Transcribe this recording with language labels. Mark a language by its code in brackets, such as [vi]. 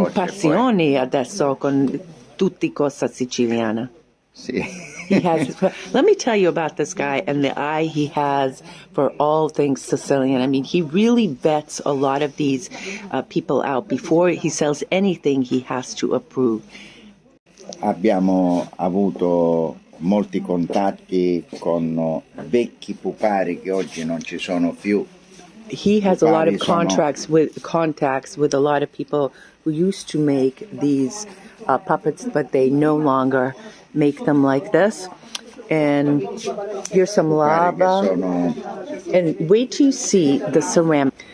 [it] una passione adesso con tutti cosa siciliana. Sì. [en] Let me tell you about this guy and the eye he has for all things Sicilian. I mean, he really vets a lot of these people out. Before he sells anything, he has to approve. [it] Abbiamo avuto molti contatti con vecchi pupari che oggi non ci sono più. [en] He has a lot of contacts with a lot of people who used to make these puppets, but they no longer make them like this. And here's some lava. And wait till you see the ceramic.